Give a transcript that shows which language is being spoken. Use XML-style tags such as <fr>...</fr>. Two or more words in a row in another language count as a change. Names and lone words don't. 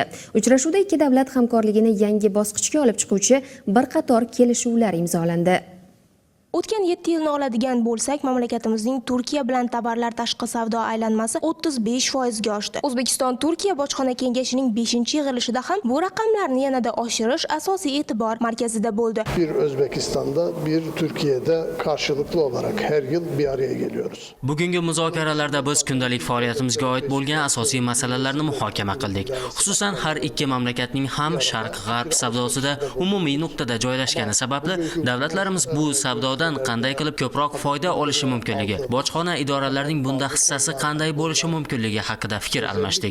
<uz>Uchrashuvda ikki davlat hamkorligini yangi bosqichga olib chiquvchi bir qator kelishuvlar imzolandi. O'tgan 7 yilni oladigan bo'lsak, mamlakatimizning Turkiya bilan tovarlar tashqi savdo aylanmasi 35% ga oshdi. O'zbekiston-Turkiya bojxona kengashining 5-yig'ilishida ham bu raqamlarni yanada oshirish asosiy e'tibor markazida bo'ldi.</uz> <tr>Bir Özbekistan'da, bir Türkiye'de karşılıklı olarak her yıl bir araya geliyoruz.</tr> <uz>Bugungi muzokaralarda biz kundalik faoliyatimizga oid bo'lgan asosiy masalalarni muhokama qildik. Xususan, har ikki mamlakatning ham sharq-g'arb savdosida umumiy nuqtada joylashgani sababli davlatlarimiz bu savdo qanday qilib ko'proq foyda olishi mumkinligi, bojxona idoralarining bunda hissasi qanday bo'lishi mumkinligi haqida fikr almashdik.</uz>